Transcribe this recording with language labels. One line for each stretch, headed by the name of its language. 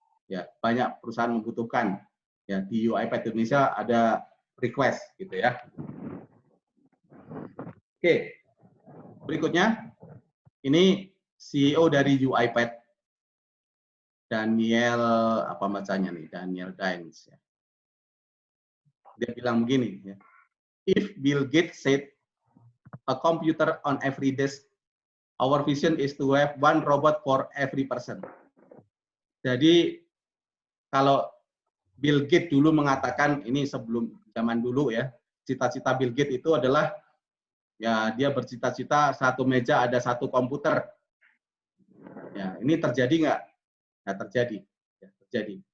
Indonesian: Ya, banyak perusahaan membutuhkan. Ya, di UiPath Indonesia ada request, gitu ya. Oke, berikutnya, ini CEO dari UiPath, Daniel, apa bacanya nih, Daniel Dines. Ya. Dia bilang begini, ya.
English: If Bill Gates said a computer on every desk, our vision is to have one robot for every person.
Indonesian: Jadi kalau Bill Gates dulu mengatakan, ini sebelum zaman dulu ya, cita-cita Bill Gates itu adalah ya dia bercita-cita satu meja ada satu komputer. Ya, ini terjadi nggak? Nah, terjadi. Ya, terjadi.